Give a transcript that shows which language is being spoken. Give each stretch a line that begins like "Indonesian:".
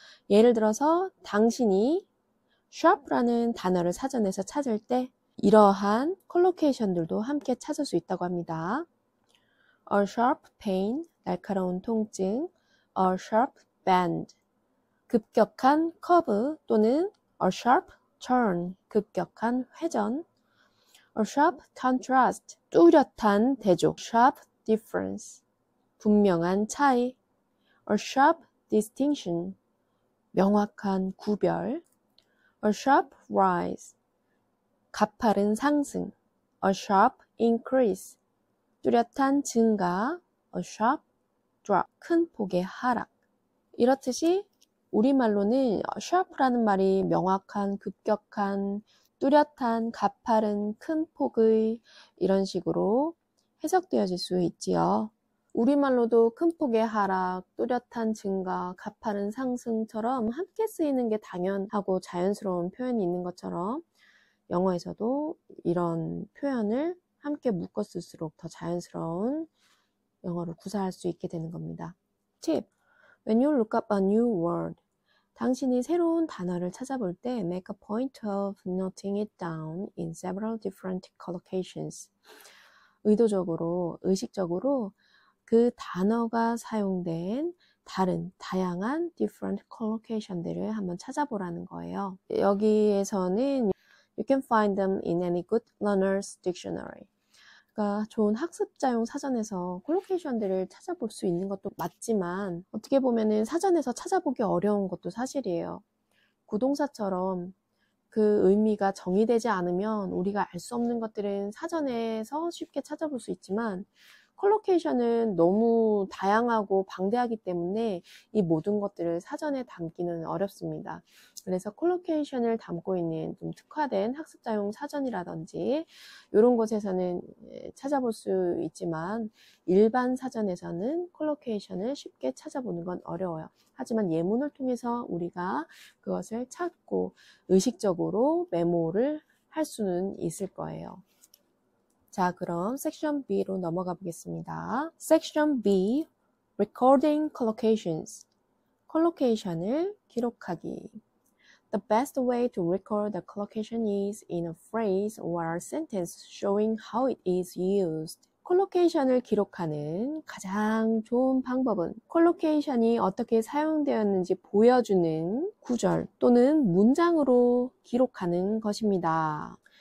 Korean: 예를 들어서 당신이 sharp라는 단어를 사전에서 찾을 때 이러한 컬로케이션들도 함께 찾을 수 있다고 합니다.
English: A sharp pain,
Korean: 날카로운 통증.
English: A sharp bend,
Korean: 급격한 커브 또는
English: a sharp turn,
Korean: 급격한 회전.
English: A sharp contrast,
Korean: 뚜렷한 대조.
English: Sharp difference,
Korean: 분명한 차이.
English: A sharp distinction,
Korean: 명확한 구별.
English: A sharp rise,
Korean: 가파른 상승.
English: A sharp increase,
Korean: 뚜렷한 증가.
English: A sharp drop,
Korean: 큰 폭의 하락. 이렇듯이 우리말로는 sharp라는 말이 명확한, 급격한, 뚜렷한, 가파른, 큰 폭의 이런 식으로 해석되어질 수 있지요. 우리말로도 큰 폭의 하락, 뚜렷한 증가, 가파른 상승처럼 함께 쓰이는 게 당연하고 자연스러운 표현이 있는 것처럼 영어에서도 이런 표현을 함께 묶어 쓸수록 더 자연스러운 영어를 구사할 수 있게 되는 겁니다. 팁!
English: When you look up a new word,
Korean: 당신이 새로운 단어를 찾아볼 때
English: make a point of noting it down in several different collocations.
Korean: 의도적으로, 의식적으로 그 단어가 사용된 다양한 different collocation들을 한번 찾아보라는 거예요. 여기에서는
English: You can find them in any good learner's dictionary.
Korean: 그러니까 좋은 학습자용 사전에서 콜로케이션들을 찾아볼 수 있는 것도 맞지만 어떻게 보면은 사전에서 찾아보기 어려운 것도 사실이에요. 구동사처럼 그 의미가 정의되지 않으면 우리가 알 수 없는 것들은 사전에서 쉽게 찾아볼 수 있지만 콜로케이션은 너무 다양하고 방대하기 때문에 이 모든 것들을 사전에 담기는 어렵습니다. 그래서 콜로케이션을 담고 있는 좀 특화된 학습자용 사전이라든지 이런 곳에서는 찾아볼 수 있지만 일반 사전에서는 콜로케이션을 쉽게 찾아보는 건 어려워요. 하지만 예문을 통해서 우리가 그것을 찾고 의식적으로 메모를 할 수는 있을 거예요. 자, 그럼 섹션 B로 넘어가 보겠습니다.
English: 섹션 B, Recording Collocations.
Korean: 콜로케이션을 기록하기.
English: The best way to record the collocation is in a phrase or a sentence showing how it is used.
Korean: 콜로케이션을 기록하는 가장 좋은 방법은 콜로케이션이 어떻게 사용되었는지 보여주는 구절 또는 문장으로 기록하는 것입니다.